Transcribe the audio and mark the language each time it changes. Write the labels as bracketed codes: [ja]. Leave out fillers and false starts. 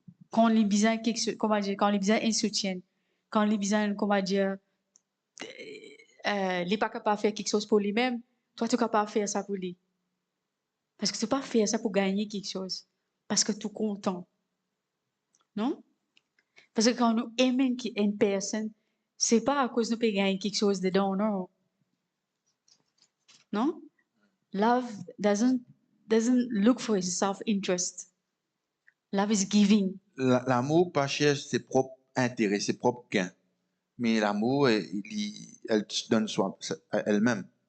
[fr] Quand les besoins, quand les besoins un soutien, quand les besoins, il n'est pas capable de faire quelque chose pour lui-même, toi, tu es capable de faire ça pour lui. Parce que tu ne peux pas faire ça pour gagner quelque chose. Parce que tu es content. Non? Parce que quand nous aimons une personne, ce n'est pas à cause que nous pouvons gagner quelque chose dedans, non. Non? [en] Love doesn't look for his self-interest. Love is giving. [fr] L'amour pas cherche ses propres intérêts, ses propres gains. Mais l'amour, elle donne soi elle-même.